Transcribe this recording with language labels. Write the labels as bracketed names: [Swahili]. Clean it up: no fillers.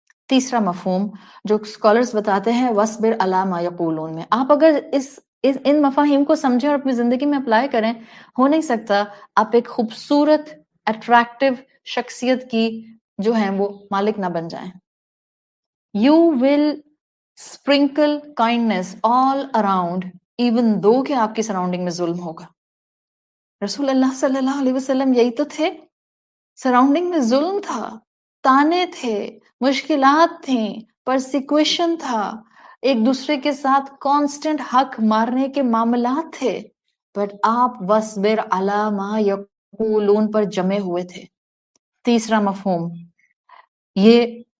[Urdu] تیسرا مفہوم جو اسکالرز بتاتے ہیں [Arabic] وَاصْبِرْ عَلَىٰ مَا يَقُولُونَ [Urdu] میں, آپ اگر ان مفاہیم کو سمجھیں اور اپنی زندگی میں اپلائی کریں, ہو نہیں سکتا آپ ایک خوبصورت اٹریکٹیو شخصیت کی جو ہیں وہ مالک نہ بن جائیں. [English] You will sprinkle kindness all around even though [Urdu] کہ آپ کی سراؤنڈنگ میں ظلم ہوگا. رسول اللہ صلی اللہ علیہ وسلم یہی تو تھے, سراؤنڈنگ میں ظلم تھا, تانے تھے, مشکلات تھیں, پرسیکویشن تھا, ایک دوسرے کے ساتھ کانسٹنٹ حق مارنے کے معاملات تھے, بٹ آپ [Arabic] وَاصْبِرْ عَلَىٰ مَا يَقُولُونَ [Urdu] پر جمے ہوئے تھے. تیسرا مفہوم, یہ